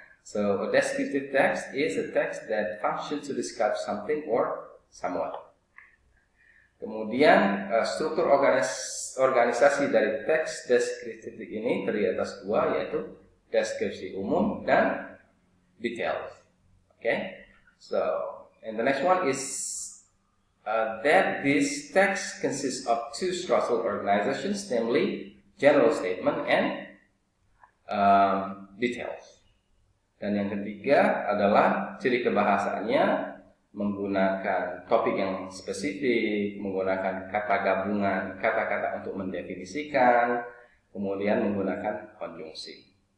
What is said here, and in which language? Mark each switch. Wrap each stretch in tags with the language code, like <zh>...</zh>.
<en>So a descriptive text is a text that functions to describe something or someone.</en> <id>Kemudian struktur organisasi dari teks deskriptif ini terdiri atas 2, yaitu deskripsi umum dan details.</id> <en>Okay? So, and the next one is that this text consists of 2 structural organizations, namely general statement and details.</en> <id>Dan yang ketiga adalah ciri kebahasaannya menggunakan topik yang spesifik, menggunakan kata gabungan, kata-kata untuk mendefinisikan, kemudian menggunakan konjungsi.</id>